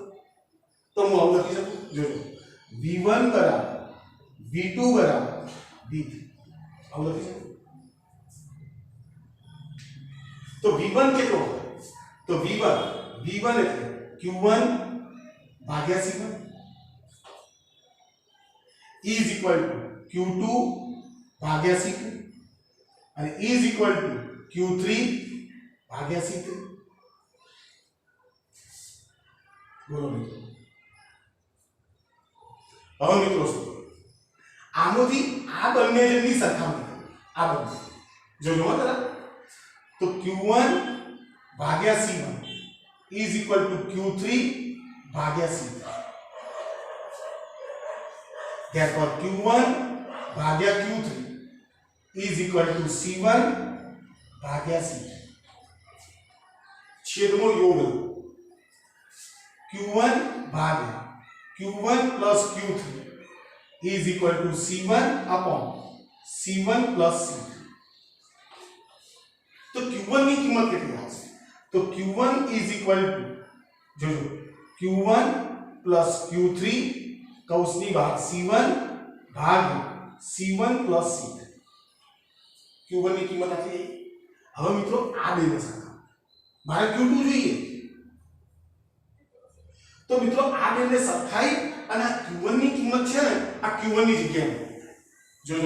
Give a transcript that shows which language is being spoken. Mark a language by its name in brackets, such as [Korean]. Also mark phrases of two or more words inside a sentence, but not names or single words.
[Gujarati] તો હું આવું લખી શકું જોજો V1 = V2 = V3 આવું લખી શકું। तो v1 કેટલો હોય? તો v1 એટલે q1 ભાગ્યા c1 [English] is equal to [Gujarati] q2 ભાગ્યા c2 અને [English] is equal to [Gujarati] q3 ભાગ્યા c3. બોલો મિત્રો. હવે મિત્રો શું આમાંથી આ બંને જેની સરખામણી આ બંને જોજો જરા. તો q1 ભાગ્યા c1 [English] is equal to [Gujarati] q3 ભાગ્યા c3. [English] therefore q1 ભાગ્યા q3 is equal to c1 ભાગ્યા c3. [Gujarati] છેદનો યોગ [English] q1 ભાગ્યા q1 plus q3 is equal to c1 upon c1 plus c3. [Gujarati] तो q1 ની કિંમત કેટલી આવશે? તો q1 [English] is equal to [Gujarati] જોજો q1 plus q3 કૌંસની બહાર c1 ભાગ્યા c1 plus c3. q1 ની કિંમત આટલી. હવે મિત્રો આ બેને સરખાવો. મારે q2 જોઈએ. તો મિત્રો આ બેને સરખાઈ અને q1 ની કિંમત છે ને આ q1 ની જગ્યાએ જોજો.